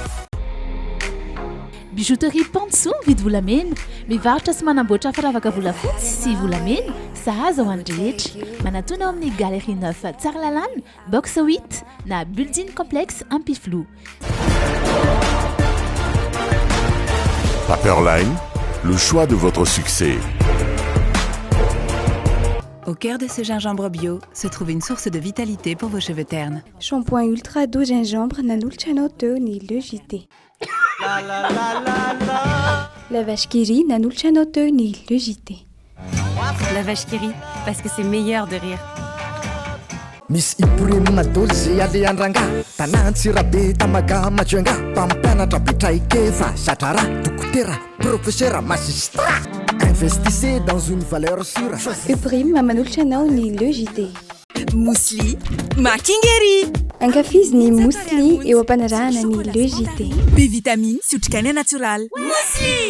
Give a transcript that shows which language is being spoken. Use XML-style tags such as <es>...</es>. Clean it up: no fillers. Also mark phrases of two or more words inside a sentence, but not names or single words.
<mg>Bijouterie Pansou vidy volamena, mivarotra sy manamboatra firavaka volafotsy sy volamena, sahaza ho an'ny rehetra. Manatona ao amin'ny Galerie 9 Tsaralalàna, box 8 na</mg> <fr>building complexe</fr> <mg>Ampiflou.</mg> <fr>Paperline, le choix de votre succès. Au cœur de ce gingembre bio se trouve une source de vitalité pour vos cheveux ternes. Shampoing ultra doux gingembre</fr> <mg>nanolotra teo ny Le JT. La vache qui rit nanolotra teo ny Le JT.</mg> <fr>La vache qui rit parce que c'est meilleur de rire.</fr> <mg>Miss Ibrahim Dolce Aliandrangá, Tanantsirabe Tamaga Majuanga, Pampanatra Bitraikeva, Chatara, Tukutera,</mg> <fr>professeur magistrat. Investissez dans une valeur sûre.</fr> <mg>Ibrahim manolotra ny Le JT. Mousli, Makingeri. Ankafizin'ny mousli eo am-panarahana ny Le JT. B-vitamine, otrikaina natural. Mousli!</mg>